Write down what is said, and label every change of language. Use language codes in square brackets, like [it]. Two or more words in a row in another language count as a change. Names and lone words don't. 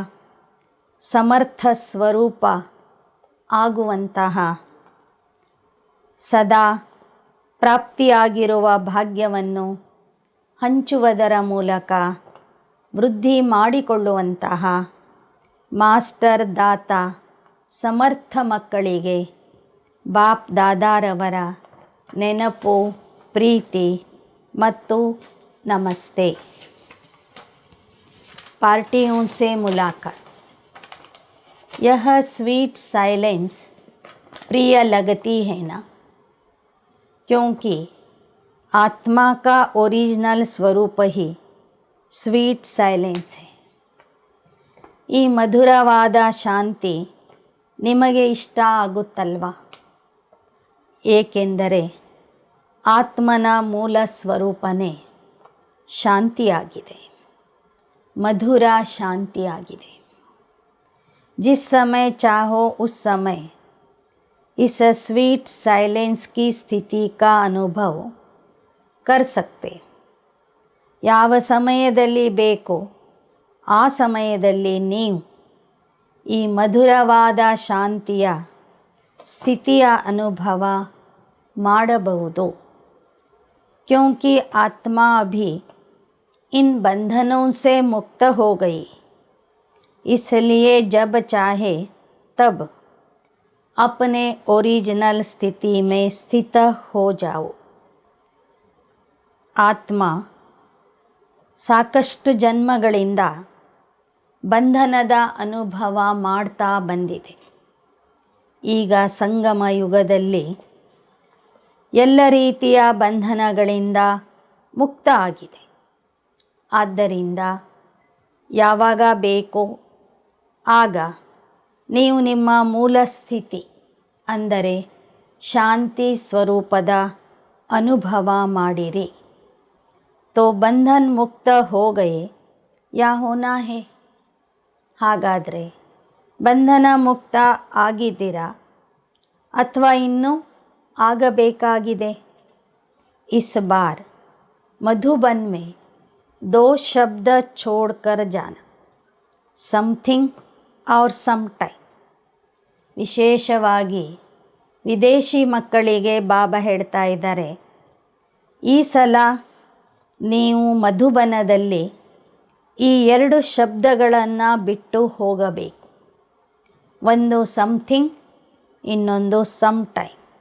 [kn] ಸಮರ್ಥ ಸ್ವರೂಪ ಆಗುವಂತಹ ಸದಾ ಪ್ರಾಪ್ತಿಯಾಗಿರುವ ಭಾಗ್ಯವನ್ನು ಹಂಚುವುದರ ಮೂಲಕ ವೃದ್ಧಿ ಮಾಡಿಕೊಳ್ಳುವಂತಹ ಮಾಸ್ಟರ್ ದಾತ ಸಮರ್ಥ ಮಕ್ಕಳಿಗೆ ಬಾಪ್ ದಾದಾರವರ ನೆನಪು, ಪ್ರೀತಿ ಮತ್ತು ನಮಸ್ತೆ. [hi] पार्टियों से मुलाकात. यह [en] sweet silence [hi] प्रिय लगती है ना, क्योंकि आत्मा का ओरिजिनल स्वरूप ही [en] sweet silence [hi] है. [kn] ಈ ಮಧುರವಾದ ಶಾಂತಿ ನಿಮಗೆ ಇಷ್ಟ ಆಗುತ್ತಲ್ವಾ? ಏಕೆಂದರೆ ಆತ್ಮನ ಮೂಲ ಸ್ವರೂಪನೇ ಶಾಂತಿಯಾಗಿದೆ. ಮಧುರ ಶಾಂತಿ ಆಗಿದೆ। [hi] जिस समय चाहो उस समय इस [en] sweet silence [hi] की स्थिति का अनुभव कर सकते। [kn] ಯಾವ ಸಮಯದಲ್ಲಿ ಬೇಕೋ ಆ ಸಮಯದಲ್ಲಿ ನೀವು ಈ ಮಧುರವಾದ ಶಾಂತಿಯ ಸ್ಥಿತಿಯ ಅನುಭವ ಮಾಡಬಹುದು। [hi] क्योंकि आत्मा अभी इन बंधनों से मुक्त हो गई, इसलिए जब चाहे तब अपने ओरिजिनल स्थिति में स्थित हो जाओ। [kn] ಆತ್ಮ ಸಾಕಷ್ಟು ಜನ್ಮಗಳಿಂದ ಬಂಧನದ ಅನುಭವ ಮಾಡ್ತಾ ಬಂದಿದೆ। ಈಗ ಸಂಗಮ ಯುಗದಲ್ಲಿ ಎಲ್ಲ ರೀತಿಯ ಬಂಧನಗಳಿಂದ ಮುಕ್ತ ಆಗಿದೆ। ಆದ್ದರಿಂದ ಯಾವಾಗ ಬೇಕೋ ಆಗ ನೀವು ನಿಮ್ಮ ಮೂಲ ಸ್ಥಿತಿ ಅಂದರೆ ಶಾಂತಿ ಸ್ವರೂಪದ ಅನುಭವ ಮಾಡಿರಿ। [hi] तो बंधन मुक्त हो गए या होना है। [kn] ಹಾಗಾದರೆ ಬಂಧನ ಮುಕ್ತ ಆಗಿದ್ದೀರಾ ಅಥವಾ ಇನ್ನೂ ಆಗಬೇಕಾಗಿದೆ? [hi] इस बार मधुबन में 2 शब्द छोड़कर जाना, समथिंग और [en] some time. [kn] ವಿಶೇಷವಾಗಿ ವಿದೇಶಿ ಮಕ್ಕಳಿಗೆ ಬಾಬಾ ಹೇಳ್ತಾ ಇದ್ದಾರೆ, ಈ ಸಲ ನೀವು ಮಧುಬನದಲ್ಲಿ ಈ 2 ಶಬ್ದಗಳನ್ನು ಬಿಟ್ಟು ಹೋಗಬೇಕು। ಒಂದು ಸಮಥಿಂಗ್, ಇನ್ನೊಂದು [en] some time.